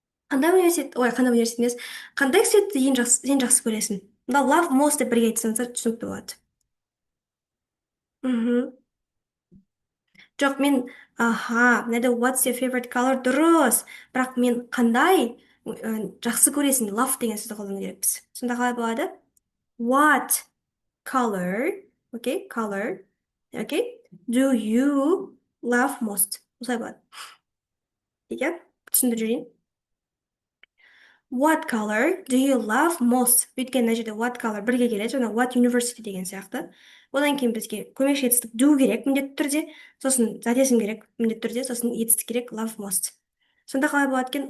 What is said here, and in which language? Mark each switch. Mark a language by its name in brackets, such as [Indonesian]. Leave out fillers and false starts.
[Kazakh] Қандай университет емес. Қандай цветті ең жақсы көресің? Мында love most деп бірге айтсаңыздар түсінікті болады. Жоқ, мен, мынада [English] what's your favorite color [Kazakh] дұрыс. Бірақ мен қандай жақсы көресің? Love деген сөзді қолдану керекпіз. Сонда қалай болады? [English] What color, okay, color, okay, do you love most? [Kazakh] Осылай болады. ਠੀਕ, түсіндіріп жүрейін. [English] What color do you love most? [Kazakh] Өйткені мына жерде what color бірге келеді, жаңа what university деген сияқты. Одан кейін бізге көмекші етістік do керек міндетті түрде, сосын зат есім керек міндетті түрде, сосын етістік керек love most. Сонда қалай болады екен?